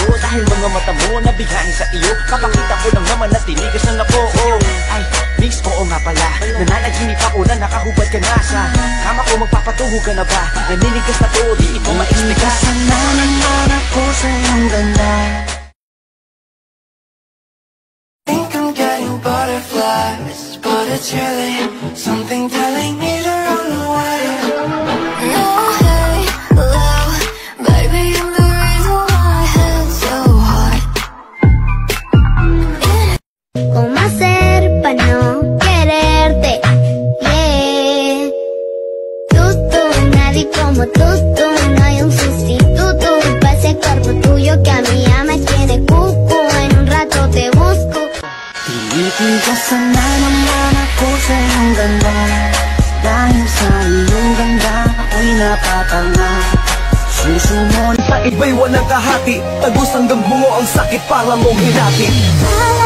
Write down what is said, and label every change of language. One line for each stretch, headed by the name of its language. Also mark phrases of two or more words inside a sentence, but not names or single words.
Filipino: Dahil mga mata mo nabigani sa iyo. Kapakita ko lang naman na tinigas ng lapo. Ay, miss, oo nga pala. Nananaginip ako na nakahubad ka na sa kama ko. Magpapatuho ka na ba? Naninigas na to, di ito ma-explica. Tinitigasan na naman ako sa iyong ganda.
English: Think I'm getting butterflies, but it's really something telling me to run away. No, hey, love, baby, I'm the reason why my head's so hot.
Spanish: ¿Cómo hacer para no quererte? Yeah. Tú, nadie como tú, no hay un sustituto para ese cuerpo tuyo que a mí ya me tiene cuco. En un rato te busco.
Filipino: Tinitigasan na naman ako sa iyong ganda. Dahil sa iyong ganda ako'y napatanga. Susunod Sa iba'y walang kahati, tagos hanggang bungo ang sakit para mong hinati.